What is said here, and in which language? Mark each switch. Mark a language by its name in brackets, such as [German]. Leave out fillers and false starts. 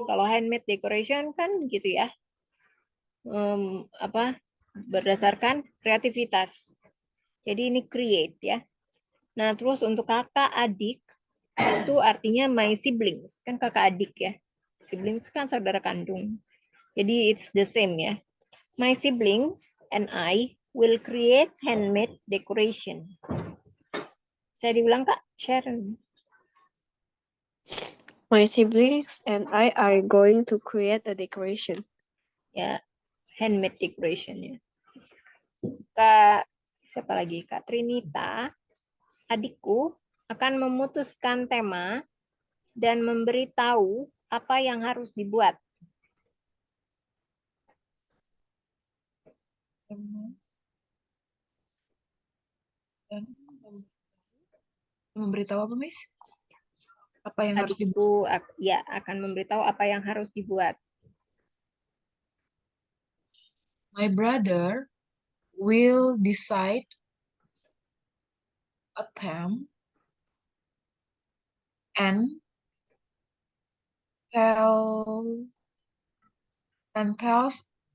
[Indonesian] Kalau [English] handmade decoration [Indonesian] kan gitu ya, apa berdasarkan kreativitas. Jadi ini create ya. Nah terus untuk kakak adik itu artinya [English] my siblings [Indonesian] kan kakak adik ya. Siblings kan saudara kandung. Jadi [English] it's the same [Indonesian] ya. [English] My siblings and I will create handmade decoration. [Indonesian] Saya diulang Kak Sharon. [English] My siblings and I are going to create a decoration. [Indonesian] Ya, [English] handmade decoration [Indonesian] ya. Kak, siapa lagi? Kak Trinita, adikku akan memutuskan tema dan memberitahu apa yang harus dibuat. Dan memberitahu apa, Miss? Apa yang harus dibuat? Adikku ya akan memberitahu apa yang harus dibuat. [English] My brother will decide a theme and tell and tells